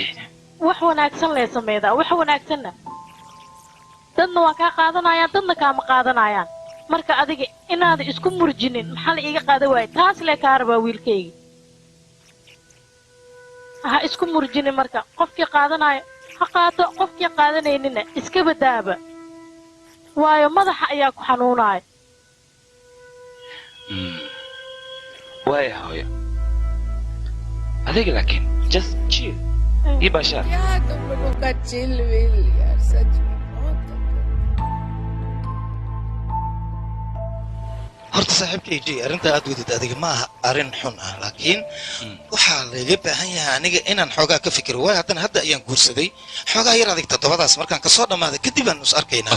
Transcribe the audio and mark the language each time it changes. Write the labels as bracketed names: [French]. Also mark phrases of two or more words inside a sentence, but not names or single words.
[Somali] wax wanaagsan lee sameedaa wax wanaagsanna dadna waa kaa qaadanayaan dadna kaama qaadanayaan marka adiga inaad isku murjinin maxaa la iiga qaadan waaya taas lee kaa rabaa wiilkayga ha isku murjinin marka qofkii qaadanaayo ha qaato qofkii qaadanaynina iska badaaba waayo madaxa ayaa ku xanuunaayo waaya hooyo adiga laakiin [English] just chill [Somali] ii baashaar [Hindi] यार तुम लोगों का चिल विल यार सच में [Somali] horta saaxiibkay jay arrinta aad wadid adiga ma aha arrin xun ah laakiin waxaa layga baahan yahay aniga inaan xoogaa ka fikiro waayo haddana hadda ayaan guursaday xoogaa yar adig toddobadaas markaan kasoo dhammaaday kadib aan is arkaynaa